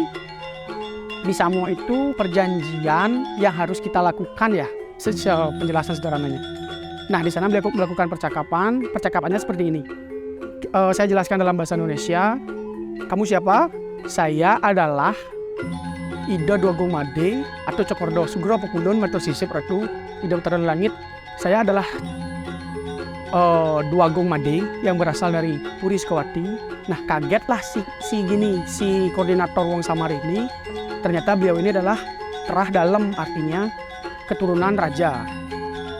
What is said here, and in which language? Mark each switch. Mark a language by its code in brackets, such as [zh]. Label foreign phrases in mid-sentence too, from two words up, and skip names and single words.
[id] Disamo itu perjanjian yang harus kita lakukan ya, secara penjelasan sederhananya. Nah, di sana beliau melakukan percakapan. Percakapannya seperti ini. Saya jelaskan dalam bahasa Indonesia. Kamu siapa? Saya adalah Ida Dwagung Made atau Cokordo Sugropopulun Matur Sisip Ratu Ida Batara Langit. Saya adalah Dwagung Made yang berasal dari Puri Sukawati. Nah, kagetlah si koordinator Wong Samar ini. Ternyata beliau ini adalah terah dalam, artinya keturunan raja.